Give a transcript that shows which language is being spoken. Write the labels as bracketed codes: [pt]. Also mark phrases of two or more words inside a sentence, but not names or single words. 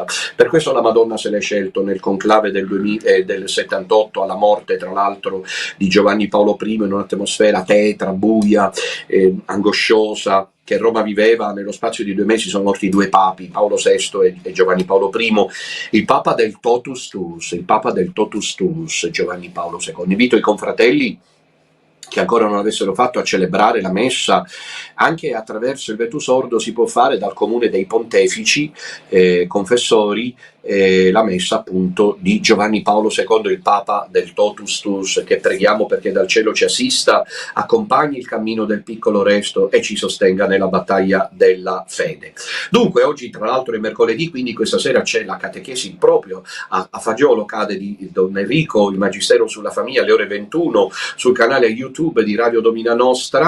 [it] Per questo la Madonna se l'è scelto nel conclave del 78, alla morte tra l'altro di Giovanni Paolo I, in un'atmosfera tetra, buia, angosciosa, che Roma viveva. Nello spazio di 2 mesi sono morti 2 papi, Paolo VI e Giovanni Paolo I, il papa del [la] totus tuus, [it] Giovanni Paolo II. Invito i confratelli che ancora non avessero fatto a celebrare la messa. Anche attraverso il [la] Vetus Ordo [it] si può fare dal comune dei pontefici confessori la messa appunto di Giovanni Paolo II, il Papa del [la] totus tuus, [it] che preghiamo perché dal cielo ci assista, accompagni il cammino del piccolo Resto e ci sostenga nella battaglia della fede. Dunque oggi tra l'altro è mercoledì, quindi questa sera c'è la catechesi proprio a Fagiolo, cade di Don Enrico, il Magistero sulla famiglia, alle ore 21 sul canale YouTube di Radio Domina Nostra.